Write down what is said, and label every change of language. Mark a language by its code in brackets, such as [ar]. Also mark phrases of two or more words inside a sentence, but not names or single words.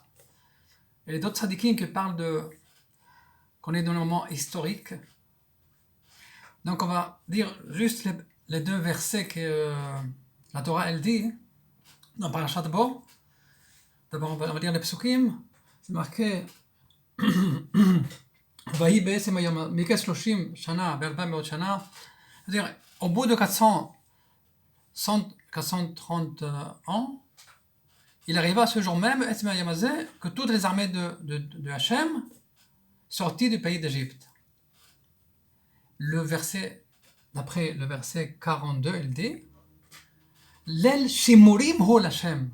[fr] Et d'autres tzadikim qui parlent qu'on est dans un moment historique. Donc on va dire juste les deux versets que la Torah elle dit dans Parashat Bo. D'abord on va dire les psukim. C'est marqué [he] ויהי בעצם היום, מקץ 30 שנה ו400 שנה, [fr] c'est-à-dire au bout de 430 ans, il arriva ce jour même, que toutes les armées de Hachem sorties du pays d'Égypte. Le verset, d'après le verset 42, il dit [he] ליל שמורים הוא לה.